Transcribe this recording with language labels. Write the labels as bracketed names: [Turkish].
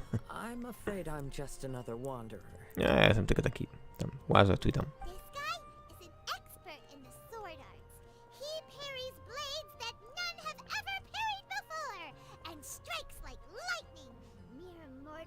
[English] I'm afraid I'm just another wanderer. [Polish] Ja jestem tylko taki, tam, łażę tu i tam. [English] This guy is an expert in the sword arts. He parries blades that none have ever parried before and strikes like lightning. Mere